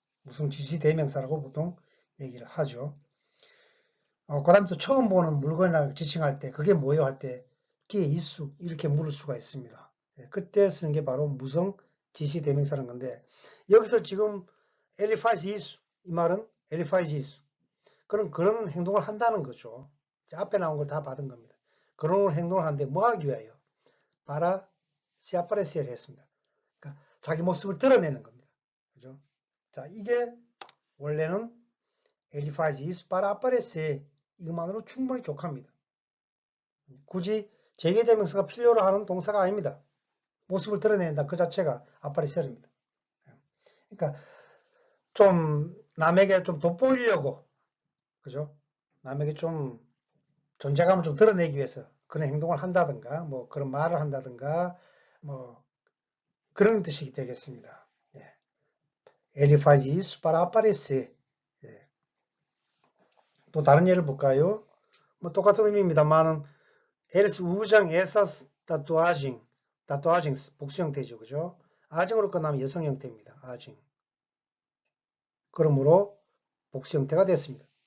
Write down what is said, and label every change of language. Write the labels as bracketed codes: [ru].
[ko] 무성 지시 대명사라고 보통 얘기를 하죠. 그 다음에 또 처음 보는 물건이나 지칭할 때 그게 뭐예요 할 때 그게 이수 이렇게 물을 수가 있습니다. 그때 쓰는 게 바로 무성 지시 대명사라는 건데 여기서 지금 엘리파이즈 이수 이 말은 엘리파이즈 이수 그런 행동을 한다는 거죠. 앞에 나온 걸 다 받은 겁니다. 그런 행동을 하는데 뭐 하기 위하여? [pt] para se aparecer [ko] 했습니다. 그러니까 자기 모습을 드러내는 겁니다. 그죠? 자, 이게 원래는 [pt] ele faz isso para aparecer [ko] 이것만으로 충분히 족합니다. 굳이 재개대명사가 필요로 하는 동사가 아닙니다. 모습을 드러낸다 그 자체가 aparecer입니다. 그러니까 좀 남에게 좀 돋보이려고 그죠? 남에게 좀 존재감을 좀 드러내기 위해서 그런 행동을 한다든가 뭐 그런 말을 한다든가 뭐 그런 뜻이 되겠습니다. 예. [pt] Ele faz isso para aparecer. [ko] 예. 또 다른 예를 볼까요? 뭐 똑같은 의미입니다만은 [pt] eles usam essas tatuagens [ko] 복수 형태죠, 그죠? 아징으로 끝나면 여성 형태입니다. 아징. 그러므로 복수 형태가 됐습니다.